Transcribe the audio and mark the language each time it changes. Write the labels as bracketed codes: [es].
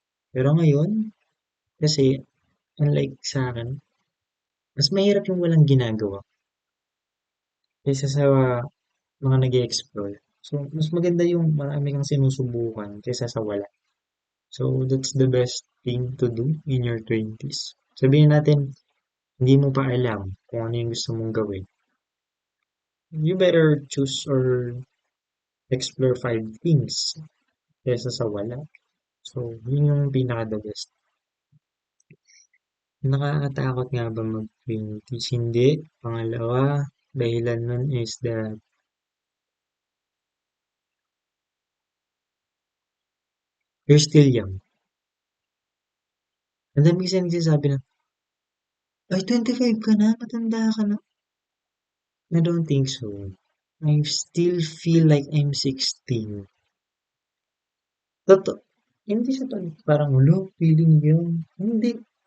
[tl] Pero ngayon, kasi unlike sa akin, mas mahirap yung walang ginagawa kaysa sa mga nag-explore. So, mas maganda yung marami kang sinusubukan kaysa sa wala. [en] So, that's the best thing to do in your 20s. [tl] Sabihin natin, hindi mo pa alam kung ano yung gusto mong gawin. [en] You better choose or explore five things [tl] kaysa sa wala. So, yun yung pinaka-the best. Nakakatakot nga ba mag-20s? Hindi. Pangalawa, dahilan nun [en] is that you're still young. [tl] Ang dami kasi nagsasabi na, ay, 25 ka na, matanda ka na. [en] I don't think so. I still feel like I'm 16. [tl] Totoo. Hindi siya parang, ulo, feeling yun. Hindi.